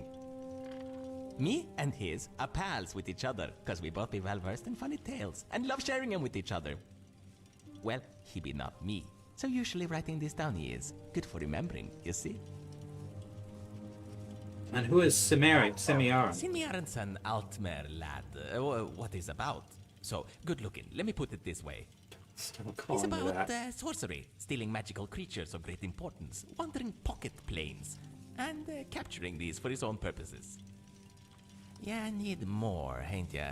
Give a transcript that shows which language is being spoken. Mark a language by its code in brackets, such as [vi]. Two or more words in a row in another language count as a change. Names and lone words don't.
[en] Me and his are pals with each other, cause we both be well versed in funny tales, and love sharing them with each other. Well, he be not me, so usually writing this down he is. Good for remembering, you see? And who is Simiaran? Sinmiaran's an Altmer lad. What is about? So, good looking, let me put it this way. It's about sorcery, stealing magical creatures of great importance, wandering pocket planes, and capturing these for his own purposes. Yeah, need more, ain't ya?